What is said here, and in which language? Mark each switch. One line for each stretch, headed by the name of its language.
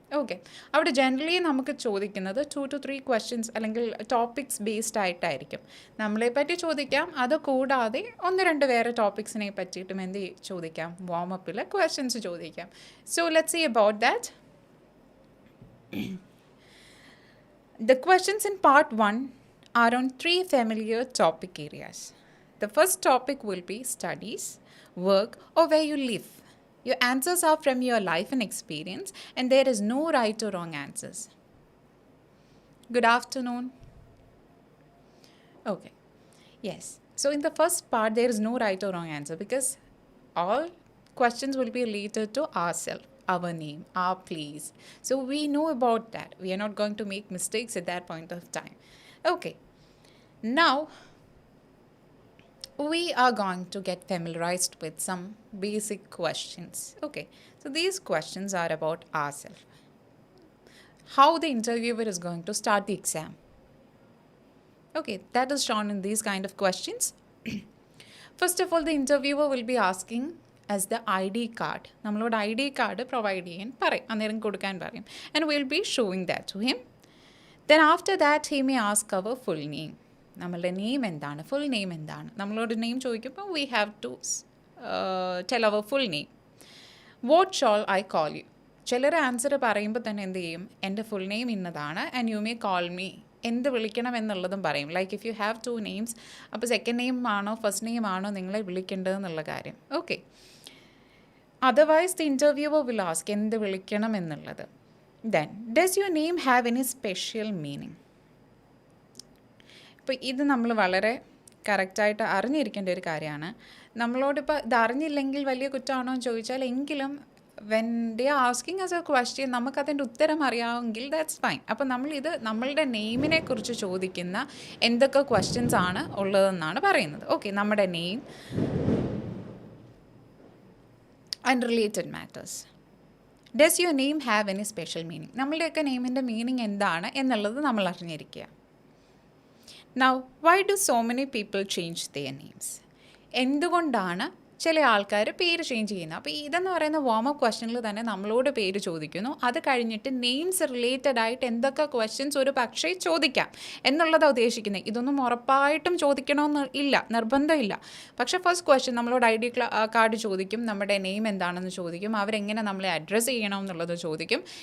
Malayalam: Okay, അവിടെ generally നമുക്ക് ചോദിക്കുന്നത് 2 to 3 ക്വസ്റ്റ്യൻസ് അല്ലെങ്കിൽ ടോപ്പിക്സ് ബേസ്ഡ് ആയിട്ടായിരിക്കും. നമ്മളെ പറ്റി ചോദിക്കാം, അത് കൂടാതെ 1-2 വേറെ ടോപ്പിക്സിനെ പറ്റിയിട്ടും എന്ത് ചോദിക്കാം, വാം-അപ്പിൽ ക്വസ്റ്റ്യൻസ് ചോദിക്കാം.
English: So let's see about that. The questions in part 1 are on 3 familiar topic areas. The first topic will be studies, work, or where you live. Your answers are from your life and experience, and there is no right or wrong answers. Good afternoon. Okay. Yes. So in the first part, there is no right or wrong answer because all questions will be related to ourselves, our name, our place. So we know about that. We are not going to make mistakes at that point of time. Okay. Now, we are going to get familiarized with some basic questions. Okay, so these questions are about ourselves. How the interviewer is going to start the exam. Okay, that is shown in these kind of questions. First of all, the interviewer will be asking as the ID card.
Malayalam: നമ്മളോട് ID card provide ചെയ്യാൻ പറയും, അന്നേരം കൊടുക്കാൻ പറയും.
English: And we'll be showing that to him. Then after that, he may ask our full name.
Malayalam: നമ്മളുടെ name എന്താണ്, full name എന്താണ്. നമ്മളോട് നെയിം ചോദിക്കുമ്പോൾ
English: We have to tell our full name. What shall I call you.
Malayalam: ചിലർ answer പറയുമ്പോൾ തന്നെ എന്ത് ചെയ്യും, എൻ്റെ ഫുൾ നെയിം ഇന്നതാണ്
English: and you may call me,
Malayalam: എന്ത് വിളിക്കണം എന്നുള്ളതും പറയും.
English: like if you have 2 names,
Malayalam: അപ്പോൾ സെക്കൻഡ് നെയിം ആണോ ഫസ്റ്റ് നെയിം ആണോ നിങ്ങളെ വിളിക്കേണ്ടതെന്നുള്ള കാര്യം.
English: okay, otherwise the interviewer will ask
Malayalam: എന്ത് വിളിക്കണം എന്നുള്ളത്.
English: Then does your name have any special meaning.
Malayalam: ഇപ്പോൾ ഇത് നമ്മൾ വളരെ കറക്റ്റായിട്ട് അറിഞ്ഞിരിക്കേണ്ട ഒരു കാര്യമാണ്. നമ്മളോടിപ്പോൾ ഇത് അറിഞ്ഞില്ലെങ്കിൽ വലിയ കുറ്റമാണോ എന്ന് ചോദിച്ചാൽ, എങ്കിലും
English: when they are asking as a question
Malayalam: നമുക്കതിൻ്റെ ഉത്തരം അറിയാമെങ്കിൽ
English: That's fine.
Malayalam: അപ്പോൾ നമ്മളിത് നമ്മളുടെ നെയിമിനെ കുറിച്ച് ചോദിക്കുന്ന എന്തൊക്കെ ക്വസ്റ്റ്യൻസ് ആണ് ഉള്ളതെന്നാണ് പറയുന്നത്. ഓക്കെ, നമ്മുടെ name and related matters.
English: Does your name have any special meaning.
Malayalam: നമ്മളുടെയൊക്കെ നെയിമിൻ്റെ മീനിങ് എന്താണ് എന്നുള്ളത് നമ്മൾ അറിഞ്ഞിരിക്കുക.
English: Now, why do so many people change their names?
Malayalam: എന്തുകൊണ്ടാണ് ചില ആൾക്കാർ പേര് ചേഞ്ച് ചെയ്യുന്നു. അപ്പോൾ ഇതെന്ന് പറയുന്ന വാമപ്പ് ക്വസ്റ്റനിൽ തന്നെ നമ്മളോട് പേര് ചോദിക്കുന്നു. അത് കഴിഞ്ഞിട്ട് നെയിംസ് റിലേറ്റഡ് ആയിട്ട് എന്തൊക്കെ ക്വസ്റ്റ്യൻസ് ഒരു പക്ഷേ ചോദിക്കാം എന്നുള്ളതാണ് ഉദ്ദേശിക്കുന്നത്. ഇതൊന്നും ഉറപ്പായിട്ടും ചോദിക്കണമെന്ന് ഇല്ല, നിർബന്ധമില്ല. പക്ഷേ ഫസ്റ്റ് ക്വസ്റ്റ്യൻ നമ്മളോട് ID കാർഡ് ചോദിക്കും, നമ്മുടെ നെയിം എന്താണെന്ന് ചോദിക്കും, അവരെങ്ങനെ നമ്മളെ അഡ്രസ്സ് ചെയ്യണം എന്നുള്ളത് ചോദിക്കും.